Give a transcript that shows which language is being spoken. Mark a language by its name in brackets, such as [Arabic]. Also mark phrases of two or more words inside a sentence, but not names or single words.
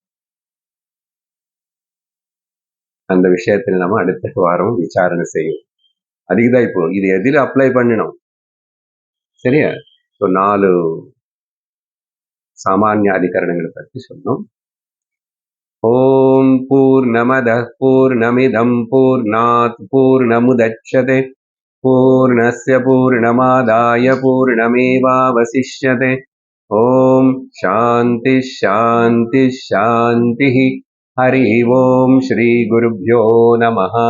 [Tamil] அந்த விஷயத்துல நம்ம அடுத்த வாரம் விசாரணை செய்யும். அதுக்குதான் இப்போ இது எதில் அப்ளை பண்ணணும், சரியா? ஸோ 4 சாமானிய அதிகரணங்களை பற்றி சொன்னோம். [Sanskrit] ॐ पूर्णमदः पूर्णमिदं पूर्णात् पूर्णमुदच्यते पूर्णस्य पूर्णमादाय पूर्णमेवावशिष्यते. ॐ शान्ति शान्ति शान्ति. हरि ॐ श्री गुरुभ्यो नमः.